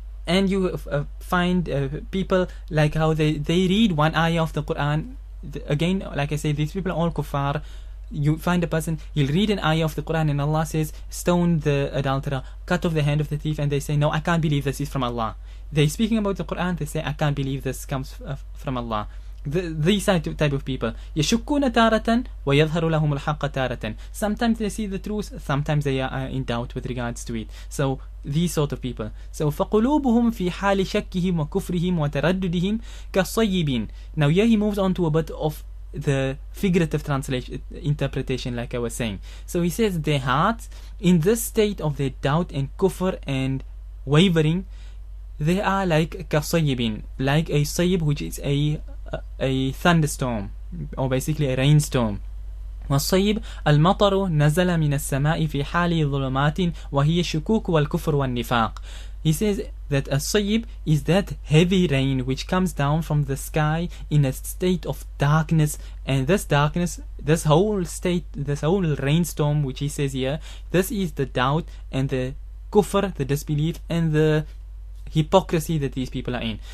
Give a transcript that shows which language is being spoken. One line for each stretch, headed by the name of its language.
English: And you find people like how they read one ayah of the Quran. Again, like I say, these people are all kuffar. you find a person, he'll read an ayah of the Quran and Allah says, stone the adulterer, cut off the hand of the thief, and they say, no, I can't believe this is from Allah. They're speaking about the Quran, they say, I can't believe this comes from Allah. These type of people.
Arabic: يشكون تارة ويظهر لهم الحق تارة.
English: Sometimes they see the truth, sometimes they are in doubt with regards to it. So these sort of people.
Arabic: So فقلوبهم في حال شكهم وكفرهم وترددهم كالصيب.
English: Now here he moves on to a bit of the figurative translation interpretation, like I was saying. So he says their hearts, in this state of their doubt and kufr and wavering, they are like كالصيب, like a sayyib, which is a thunderstorm, or basically a rainstorm.
Arabic: والصيب المطر نزل من السماء في حال ظلمات وهي الشكوك والكفر والنفاق.
English: He says that a sayyib is that heavy rain which comes down from the sky in a state of darkness, and this darkness, this whole rainstorm which he says here, this is the doubt and the kufr, the disbelief, and the hypocrisy that these people are in.